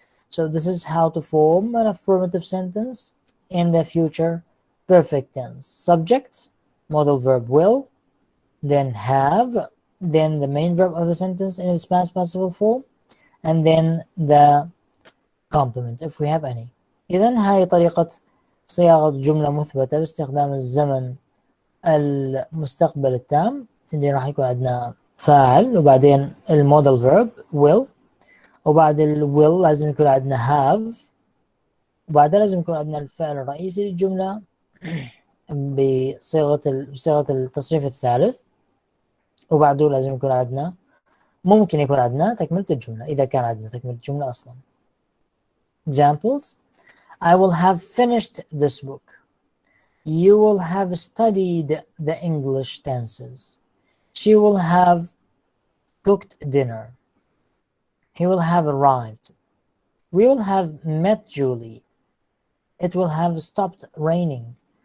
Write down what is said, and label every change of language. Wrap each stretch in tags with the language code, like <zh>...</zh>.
<en>So this is how to form an affirmative sentence in the future perfect tense. Subject, modal verb will, then have, then the main verb of the sentence in its past participle form, and then the complement if we have any.</en> <ar>إذن هاي طريقة صياغة جملة مثبتة باستخدام الزمن المستقبل التام اللي راح يكون عندنا فاعل وبعدين المودال فيرب will وبعد will لازم يكون عندنا have وبعدين لازم يكون عندنا الفعل الرئيسي للجملة بصيغة التصريف الثالث وبعده لازم يكون عندنا ممكن يكون عندنا تكملة الجملة إذا كان عندنا تكملة الجملة أصلا.</ar> <en>Examples: I will have finished this book. You will have studied the English tenses. She will have cooked dinner. He will have arrived. We will have met Julie. It will have stopped raining.</en>